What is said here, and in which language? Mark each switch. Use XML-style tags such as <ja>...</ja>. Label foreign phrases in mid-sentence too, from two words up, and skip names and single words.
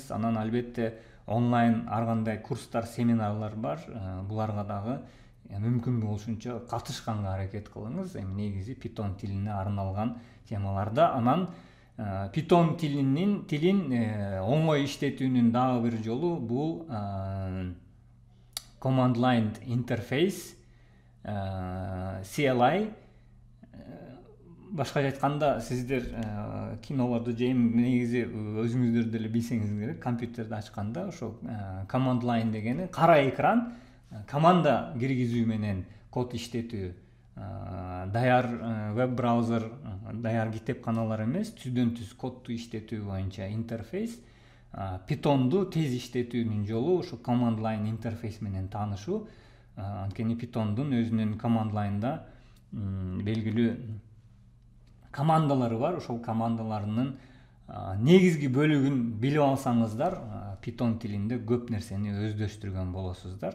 <ky>Анан албетте онлайн ар кандай курстар, семинарлар бар. Буларга дагы мүмкүн болушунча катышканга аракет кылыңыз. Эми негизи питон тилине арналган темаларда. Анан питон тилин оңой иштетүүнүн дагы бир жолу бул</ky> <en>command line interface,</en> <ky>CLI. Башкача айтканда, сиздер кинолорду же негизи өзүңүздөр деле билсеңиз керек, компьютерди ачканда ошо</ky> <en>command line</en> <ky>дегени кара экран, команда киргизүү менен код иштетүү. Даяр веб-браузер, даяр китепканалар эмес, түздөн түз кодду иштетүү боюнча интерфейс. Питонду тез иштетүүнүн жолу ушу</ky> <en>command line</en> <ky>интерфейс менен таанышуу. Анткени питондун өзүнүн</ky> <en>command line'да</en> <ky>белгилүү командалары бар. Ошол командаларынын негизги бөлүгүн билип алсаңыздар, питон тилинде көп нерсени өздөштүргөн болосуздар.</ky>